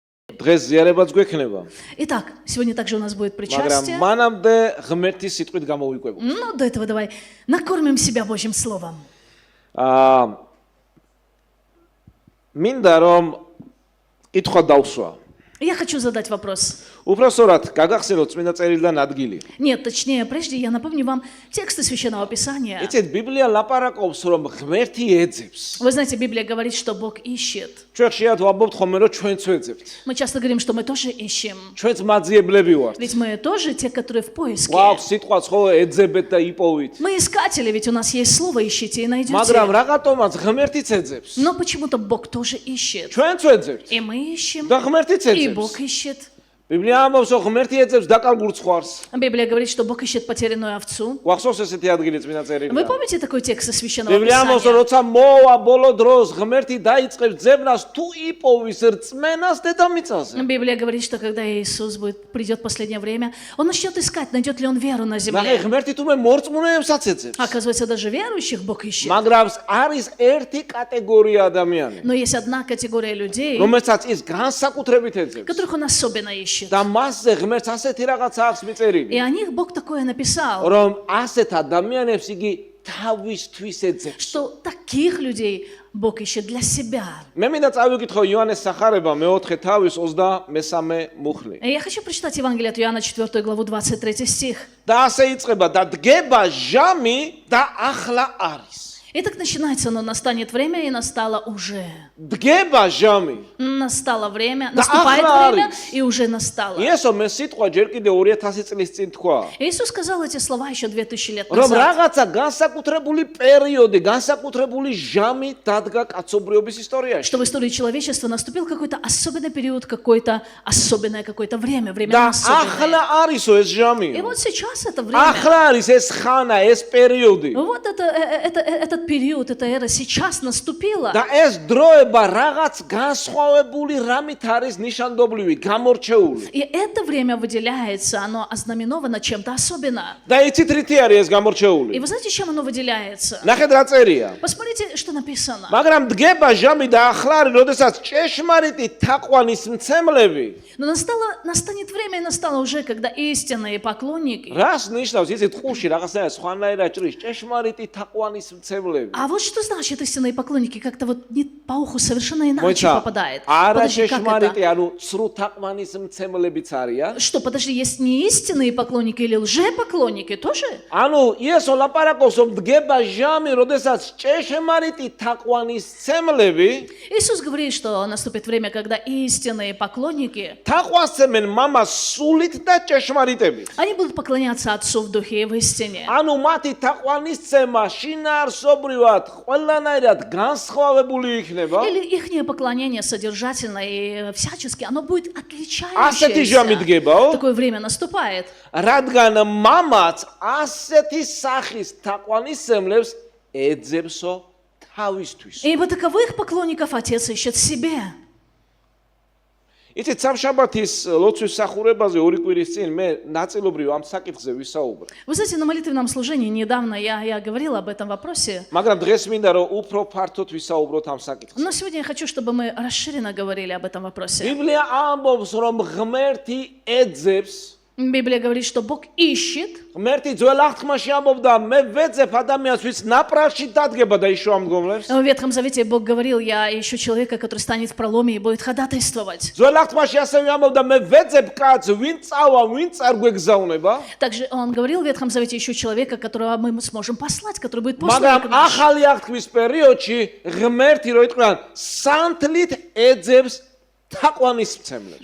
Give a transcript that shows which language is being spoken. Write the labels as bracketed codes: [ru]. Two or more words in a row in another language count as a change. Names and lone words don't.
[ka] დღეს ზიარებაც გვექნება. [ru] Итак, сегодня также у нас будет [ka] მაგრამ [ru] причастие. [ka] მანამდე ღმერთის სიტყვით გამოვიკვებოთ. [ru] Но до этого давай накормим себя Божьим Словом. [ka] მინდა რომ კითხვა დავსვა. [ru] Я хочу задать вопрос. [ka] უпроსორად გაგახსენოთ წმინდა წერილიდან ადგილი. [ru] Нет, точнее, прежде я напомню вам тексты Священного Писания. [ka] იცით, ბიბლია ლაპარაკობს, რომ ღმერთი ეძებს. [ru] Вы знаете, Библия говорит, что Бог ищет. [ka] ჩვენ ხშირად ვამბობთ ხოლმე, რომ ჩვენც ვეძებთ. [ru] Мы часто говорим, что мы тоже ищем. [ka] ჩვენც მაძიებლები ვართ. [ru] Ведь мы тоже те, которые в поиске. [ka] გვაქვს სიტყვაც ხო ეძებეთ და იპოვით. [ru] Мы искатели, ведь у нас есть слово «ищите» и найдете. [ka] მაგრამ რაღაცომაც ღმერთიც ეძებს. [ru] Но почему-то Бог тоже ищет. [ka] ჩვენც ვეძებთ. [ru] И мы ищем, [ka] და ღმერთიც [ru] и [ka] ეძებს. [ru] Бог ищет. [ka] ბიბლია ამბობს, რომ ღმერთი ეძებს დაკარგულ ცხვარს. [ru] Библия говорит, что Бог ищет потерянную овцу. [ka] გვახსოვს ესეთი ადგილი წმინდა [ru] Вы [ka] წერილიდან. [ru] помните такой текст из Священного [ka] ბიბლია ამბობს, რომ [ru] Писания? [ka] როცა მოვა ბოლო დროს, ღმერთი დაიწყებს ძებნას თუ იპოვის რწმენას დედამიწაზე. [ru] Библия говорит, что когда Иисус придет в последнее время, Он начнет искать, найдет ли Он веру на [ka] ნახე, [ru] земле. [ka] ღმერთი თუმე მორწმუნეებსაც ეძებს. [ru] Оказывается, даже верующих Бог ищет. [ka] მაგრამ არის ერთი კატეგორია ადამიანი, [ru] Но есть одна категория людей, [ka] რომელსაც ის განსაკუთრებით ეძებს. [ru] которых Он особенно ищет. [ka] და მასზე ღმერთს ასეთი რაღაც აქვს [ru] И [ka] მიწერილი, [ru] о них Бог такое написал, [ka] რომ ასეთ ადამიანებს იგი თავისთვის ეძებს. [ru] что таких людей Бог ищет для себя. [ka] მე მინდა წავიკითხო იოანეს სახარება მეოთხე თავის 23 მუხლი. [ru] И я хочу прочитать Евангелие от Иоанна, 4 главу, 23 стих. [ka] და ასე იწყება და დგება ჟამი და ახლა არის. [ru] И так начинается, но настанет время, и настало уже. [ka] დგება ჟამი. [ru] Настало время, [ka] Да [ru] наступает [ka] ахла [ru] время, [ka] арис. [ru] и уже настало. [ka] იესო მე სიტყვა ჯერ კიდე 2000 წლის წინ თქვა. [ru] Иисус сказал эти слова еще 2000 лет [ka] რომ [ru] назад. [ka] რაღაცა განსაკუთრებული პერიოდი, განსაკუთრებული ჟამი დადგა კაცობრიობის ისტორიაში. [ru] Что в истории человечества наступил какой-то особенный период, какое-то особенное какое-то время, время [ka] და [ru] особенное. [ka] ახლა არისო ეს [ru] И [ka] ჟამი. [ru] вот сейчас это время. [ka] ახლა არის ეს ხანა, ეს პერიოდი. [ru] Вот этот период, эта эра сейчас наступила. [ka] და ეს დროება რაღაც განსხვავებული რამით არის ნიშანდობლივი, გამორჩეული. [ru] И это время выделяется, оно ознаменовано чем-то особенным. [ka] და იცით რითი არის ეს [ru] И [ka] გამორჩეული? [ru] вы знаете, чем оно выделяется? [ka] ნახეთ რა წერია. [ru] Посмотрите, что написано. [ka] მაგრამ დგება ჟამი და ახლა არის, როდესაც ჭეშმარიტი თაყვანის მცემლები. [ru] Но настанет время, и настало уже, когда истинные поклонники. [ka] რას ნიშნავს იცით ხუში რაღაცნაირად სხვანაირად ჭრის ჭეშმარიტი თაყვანის მცემლები? [ru] А вот что значит истинные поклонники? Как-то вот не по уху совершенно иначе [ka] მოიცა [ru] попадает. [ka] არა [ru] Подожди, как [ka] ჭეშმარიტი, [ru] это? [ka] ანუ ცრუ თაყვანის მცემლებიც არიან. [ru] Что, подожди, есть не истинные поклонники или лжепоклонники тоже? [ka] ანუ იესო ლაპარაკობს, რომ დგება ჟამი, როდესაც ჭეშმარიტი თაყვანის მცემლები [ru] Иисус говорит, что наступит время, когда истинные поклонники, [ka] თაყვანს ცემენ მამას სულით და ჭეშმარიტებით. [ru] они будут поклоняться Отцу в Духе и в истине. [ka] ანუ მათი თაყვანის ცემა შინაარსობრივად ყველანაირად განსხვავებული იქნება. [ru] Или ихнее поклонение содержательно и всячески, оно будет [ka] ასეთი ჟამი [ru] отличающееся. [ka] დგებაო, [ru] Такое время наступает. [ka] რადგან მამაც ასეთი სახის თაყვანის ცემლებს ეძებსო თავისთვის. [ru] Ибо таковых поклонников Отец ищет себе. [ka] იცით, სამშაბათის ლოცვის სახურებაზე ორი კვირის წინ მე ნაწილობრივ ამ საკითხზე ვისაუბრე. [ru] Вы знаете, на молитвенном служении недавно я говорила об этом вопросе. [ka] მაგრამ დღეს მინდა რომ უფრო ფართოდ ვისაუბროთ ამ საკითხზე. [ru] Но сегодня я хочу, чтобы мы расширенно говорили об этом вопросе. [ka] ბიბლია ამბობს, რომ ღმერთი ეძებს. [ru] Библия говорит, что Бог ищет. [ka] ღმერთი ძველ აღთქმაში ამბობდა, მე ვეძებ ადამიანს, ვინც ნაპრალში დადგება და იშოამდგომლებს. [ru] В Ветхом Завете Бог говорил, я ищу человека, который станет в проломе и будет ходатайствовать. [ka] ძველ აღთქმაში ასევე ამბობდა, მე ვეძებ კაცს, ვინ წავა, ვინ წარგვეგზავნება. [ru] Также он говорил в Ветхом Завете, ищу человека, которого мы сможем послать, который будет послан [ka] მაგრამ [ru] к нам. [ka] ახალი აღთქმის პერიოდში ღმერთი რო იტყვიან, სანთლით ეძებს თაყვანის მცემლებს.